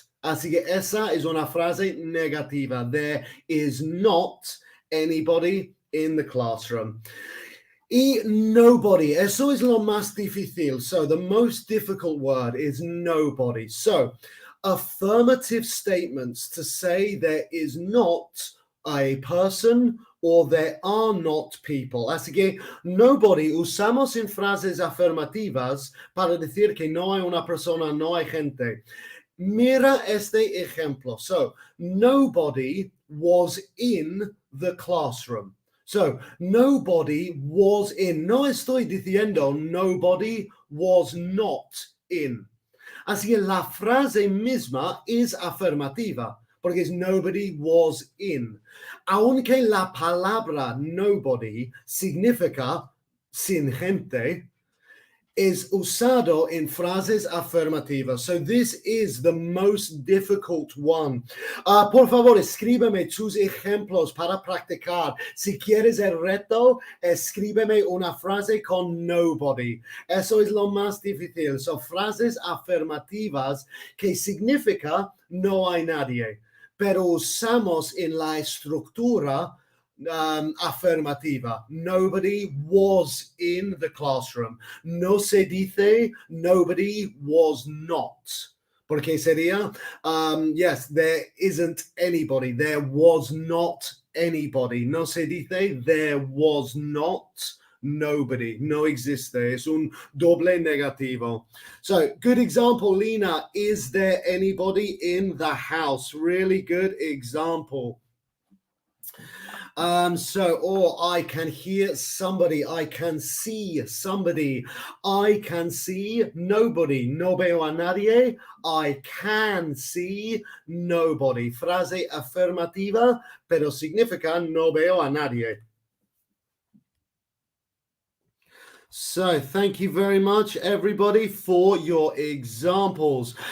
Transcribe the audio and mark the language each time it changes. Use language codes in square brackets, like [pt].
[es] Así que esa es una frase negativa. [en] There is not anybody in the classroom. [es] Y nobody, eso es lo más difícil. [en] So the most difficult word is nobody. So affirmative statements to say there is not a person or there are not people. [es] Así que nobody usamos en frases afirmativas para decir que no hay una persona, no hay gente. Mira este ejemplo. [en] So nobody was in the classroom. So nobody was in. [es] No estoy diciendo [en] nobody was not in. [es] Así que la frase misma es afirmativa, porque es [en] nobody was in. [es] Aunque la palabra nobody significa sin gente, is usado en frases afirmativas. [en] So this is the most difficult one. [es] Por favor, escríbeme tus ejemplos para practicar. Si quieres el reto, escríbeme una frase con nobody. Eso es lo más difícil. [en] So [es] frases afirmativas que significa no hay nadie, pero usamos en la estructura afirmativa. [en] Nobody was in the classroom. [es] No se dice [en] nobody was not. [es] Porque sería, [en] yes, there isn't anybody. There was not anybody. [es] No se dice [en] there was not nobody. [es] No existe. Es un doble negativo. [en] So, good example, Lina. Is there anybody in the house? Really good example. Or I can hear somebody, I can see somebody, I can see nobody, [es] no veo a nadie, [en] I can see nobody. [es] Frase afirmativa, pero significa no veo a nadie. [en] So thank you very much, everybody, for your examples.